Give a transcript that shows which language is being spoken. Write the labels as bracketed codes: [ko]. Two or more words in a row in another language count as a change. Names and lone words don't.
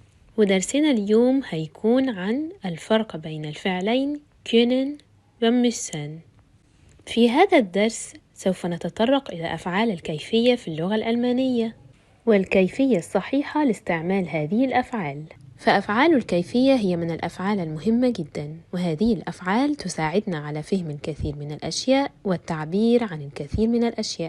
[ar] ودرسنا اليوم هيكون عن الفرق بين الفعلين können و müssen. في هذا الدرس سوف نتطرق إلى أفعال الكيفية في اللغة الألمانية والكيفية الصحيحة لاستعمال هذه الأفعال. فأفعال الكيفية هي من الأفعال المهمة جدا، وهذه الأفعال تساعدنا على فهم الكثير من الأشياء والتعبير عن الكثير من الأشياء.